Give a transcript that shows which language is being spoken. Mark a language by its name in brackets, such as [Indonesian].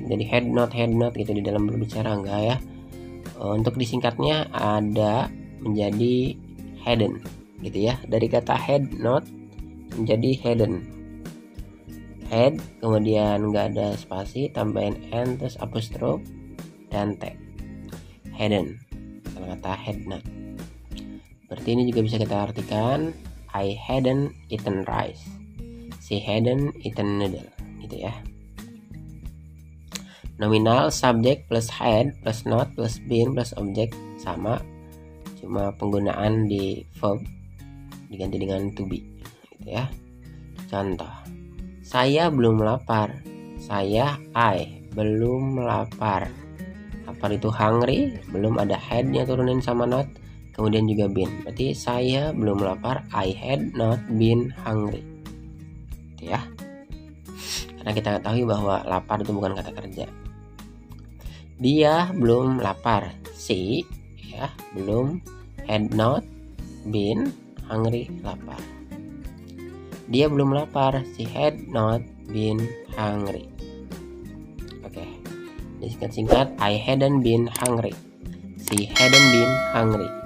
[Indonesian] Jadi had not gitu di dalam berbicara enggak ya. Untuk disingkatnya ada menjadi hadn't gitu ya. Dari kata had not menjadi hadn't. Had kemudian nggak ada spasi, tambahin n terus apostrof dan t. Hadn't, kalau kata had not. Berarti ini juga bisa kita artikan [English] I hadn't eaten rice, she hadn't eaten noodle [Indonesian] gitu ya. Nominal subject plus had plus not plus been plus object sama, cuma penggunaan di verb diganti dengan to be gitu ya. Contoh, saya belum lapar. Saya I belum lapar. Lapar itu hungry, belum ada had-nya turunin sama not, kemudian juga been. Berarti saya belum lapar, [English] I had not been hungry. [Indonesian] Gitu ya. Karena kita ketahui bahwa lapar itu bukan kata kerja. Dia belum lapar. [English] She [Indonesian] ya, belum, [English] had not been hungry, lapar. [Indonesian] Dia belum lapar, [English] she had not been hungry. [Indonesian] Oke, disingkat-singkat, [English] I hadn't been hungry, she hadn't been hungry.